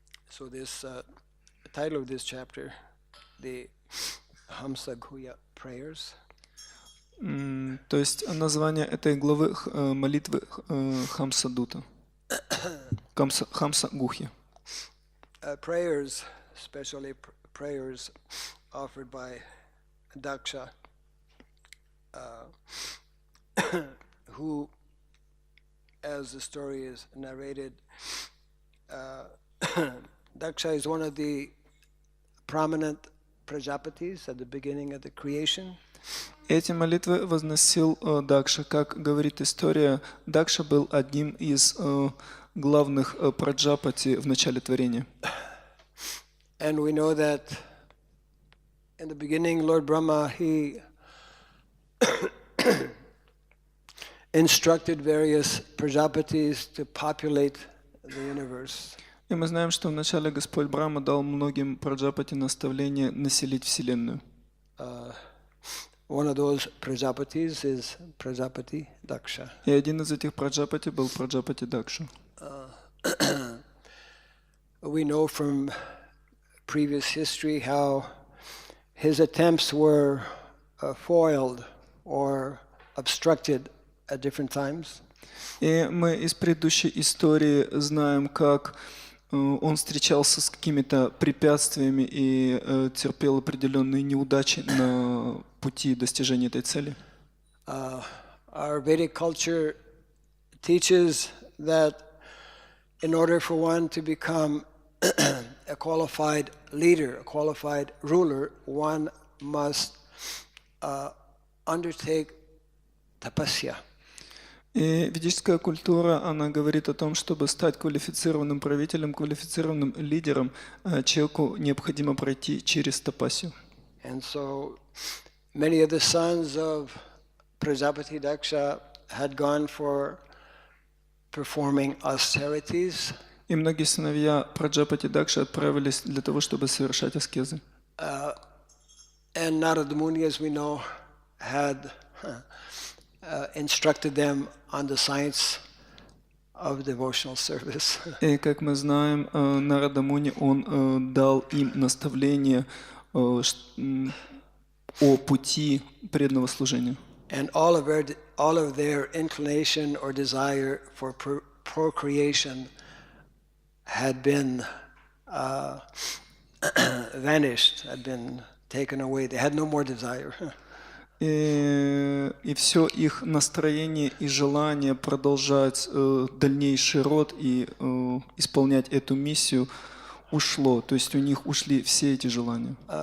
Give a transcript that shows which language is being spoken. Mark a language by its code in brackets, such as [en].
[en] So this title of this chapter, the Hamsa Guhya prayers. [ru] То есть название этой главы молитвы Хамсадута. Хамса Гухи. [en] Prayers, especially prayers offered by Daksha, who, as the story is narrated, Daksha is one of the prominent Prajapatis at the beginning of the creation. [ru] Эти молитвы возносил Дакша. Как говорит история, Дакша был одним из главных Праджапати в начале творения. [en] And we know that in the beginning, Lord Brahma, he instructed various Prajapatis to populate the universe. [ru] И мы знаем, что вначале Господь Брахма дал многим Праджапати наставление населить Вселенную. [en] One of those Prajapatis is Prajapati Daksha. [ru] И один из этих Праджапати был Праджапати Дакша. [en] We know from previous history how his attempts were foiled or obstructed at different times. [ru] И мы из предыдущей истории знаем, как он встречался с какими-то препятствиями и терпел определенные неудачи на пути достижения этой цели. [en] Our Vedic culture teaches that in order for one to become a qualified leader, a qualified ruler, one must undertake tapasya. [ru] И ведическая культура, она говорит о том, чтобы стать квалифицированным правителем, квалифицированным лидером, человеку необходимо пройти через тапасью. [en] And so many of the sons of Praджапати Дакшы had gone for performing austerities. [ru] И многие сыновья Праджапати Дакшы отправились для того, чтобы совершать аскезы. [en] And Narada Muni, as we know, had instructed them on the science of devotional service. [ru] И как мы знаем, Нарада Муни, он дал им наставления о пути преданного служения. [en] And all of their inclination or desire for procreation had been vanished, had been taken away. They had no more desire. [ru] И все их настроение и желание продолжать дальнейший род и исполнять эту миссию ушло. То есть у них ушли все эти желания.